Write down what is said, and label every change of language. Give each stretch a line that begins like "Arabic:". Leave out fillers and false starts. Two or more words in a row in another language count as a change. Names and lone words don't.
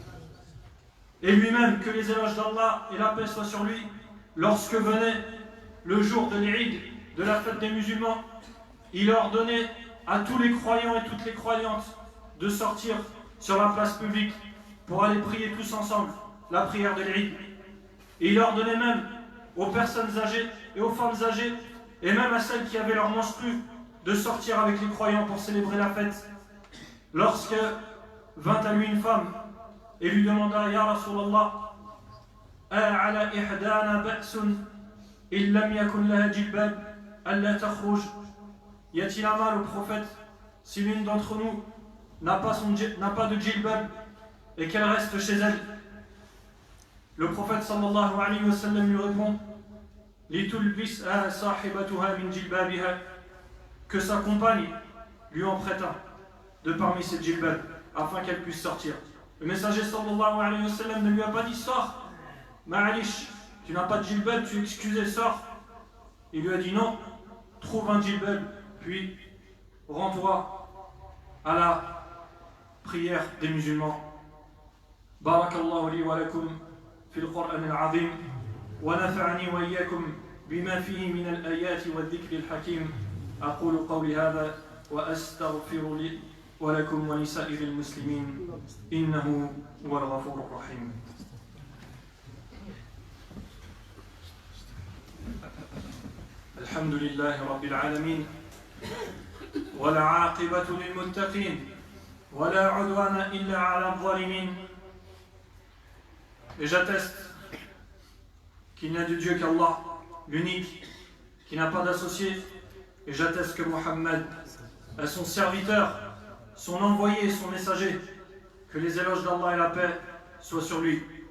French: Et lui-même, que les éloges d'Allah et la paix soient sur lui, lorsque venait le jour de l'Eid, de la fête des musulmans, il ordonnait à tous les croyants et toutes les croyantes de sortir sur la place publique pour aller prier tous ensemble la prière de l'Eid. Et il ordonnait même aux personnes âgées et aux femmes âgées, et même à celles qui avaient leur menstru, de sortir avec les croyants pour célébrer la fête. Lorsque vint à lui une femme et lui demanda,
Arabic: يا رسول الله أعلى إحدانا بأس إن لم يكن لها جلباب ألا تخرج.
French: Y a-t-il un mal au prophète si l'une d'entre nous n'a pas de djilbab et qu'elle reste chez elle? Le prophète
Arabic: صلى الله عليه وسلم
French: lui répond,
Arabic: لتلبسها صاحبتها من جلبابها,
French: que sa compagne lui en prête un de parmi ses djilbab afin qu'elle puisse sortir. Le messager
Arabic: صلى الله عليه وسلم
French: ne lui a pas dit sors, ma'alish, tu n'as pas de djilbab, tu es excusé, sors. Il lui a dit non, trouve un djilbab, puis rends-toi à la prière des musulmans.
Arabic: بارك الله لي ولكم في القرآن العظيم ونفعني وإياكم بما فيه من الآيات والذكر الحكيم. أقول قولي هذا وأستغفر لي ولكم ولسائر المسلمين إنه هو الغفور الرحيم. الحمد لله رب العالمين والعاقبة للمتقين ولا عدوان إلا على الظالمين.
French: Et j'atteste qu'il n'y a de Dieu qu'Allah, l'unique, qui n'a pas d'associé. Et j'atteste que Mohammed est son serviteur son envoyé et son messager, que les éloges d'Allah et la paix soient sur lui.